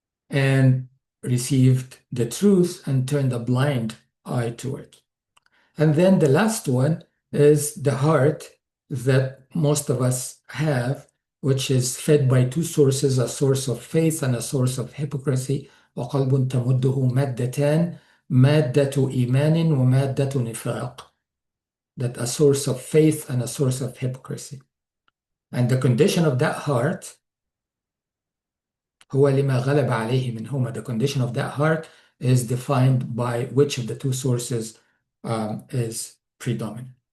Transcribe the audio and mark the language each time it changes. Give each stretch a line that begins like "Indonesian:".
English: And received the truth and turned a blind eye to it. And then the last one is the heart that most of us have, which is fed by two sources, a source of faith and a source of hypocrisy.
Arabic: وقلب تمده مادتان, مادة إيمان ومادة نفاق.
English: That a source of faith and a source of hypocrisy. And the condition of that heart,
Arabic: هو لما غلب عليه منهما,
English: the condition of that heart is defined by which of the two sources is predominant.